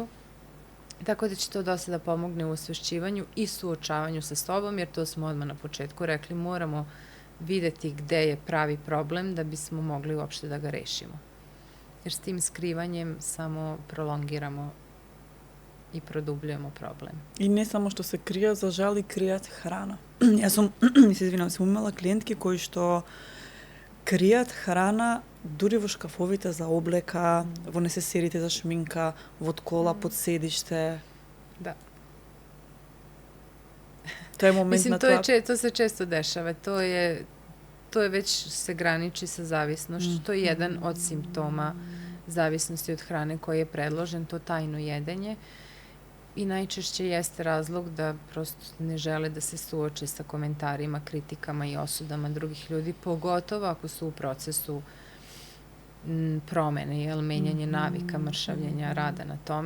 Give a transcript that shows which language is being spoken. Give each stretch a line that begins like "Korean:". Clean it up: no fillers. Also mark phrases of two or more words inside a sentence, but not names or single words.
Serbian: Tako da će to dosta da pomogne u osvešćivanju i suočavanju sa sobom, jer to smo odmah na početku rekli, moramo videti gde je pravi problem da bismo mogli uopšte da ga rešimo. Jer s tim skrivanjem samo prolongiramo i produbljujemo problem.
Macedonian: И не само што се кријат, за жал и кријат храна. Јас сум, се извинам, сум имала клиентки кои што кријат храна дури во шкафовите за облека, во несесерите за шминка, во кола под седиште.
Serbian: Da. To je moment Mislim, na to. To se često dešava. To je već se graniči sa zavisnošću. To je jedan od simptoma zavisnosti od hrane koji je predložen, to tajno jedenje. I najčešće jeste razlog da prosto ne žele da se suoče sa komentarima, kritikama i osudama drugih ljudi, pogotovo ako su u procesu promene, menjanje navika, mršavljenja, rada na tome.